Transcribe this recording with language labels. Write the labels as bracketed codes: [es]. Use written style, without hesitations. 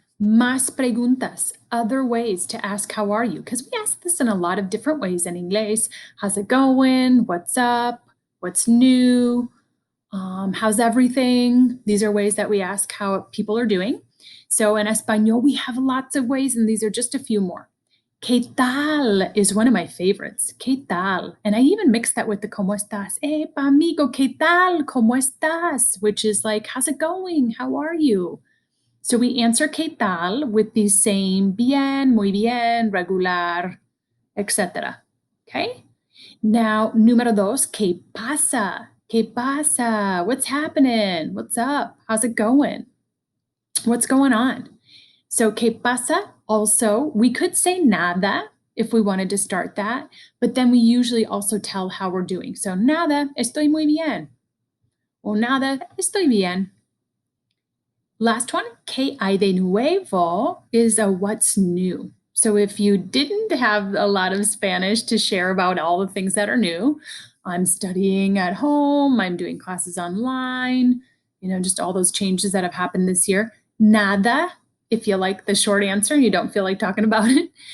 [es] Más preguntas, [en] other ways to ask how are you? Because we ask this in a lot of different ways in English. How's it going? What's up? What's new? How's everything? These are ways that we ask how people are doing. So in Espanol, we have lots of ways, and these are just a few more. [es] ¿Qué tal [en] is one of my favorites. [es] ¿Qué tal? [en] And I even mix that with the [es] ¿cómo estás? Epa, amigo, ¿qué tal? ¿Cómo estás? [en] Which is like, how's it going? How are you? So we answer [es] ¿qué tal? [en] With these same [es] bien, muy bien, regular, [en] etc. Okay? [es] Now, número dos, ¿qué pasa? ¿Qué pasa? [en] What's happening? What's up? How's it going? What's going on? [es] So, ¿qué pasa? [en] Also, we could say [es] nada [en] if we wanted to start that, but then we usually also tell how we're doing. [es] So, nada, estoy muy bien. O nada, estoy bien. [en] Last one, [es] ¿qué hay de nuevo? [en] Is a what's new. So if you didn't have a lot of Spanish to share about all the things that are new, I'm studying at home, I'm doing classes online, just all those changes that have happened this year. [es] Nada, [en] if you like the short answer and you don't feel like talking about it.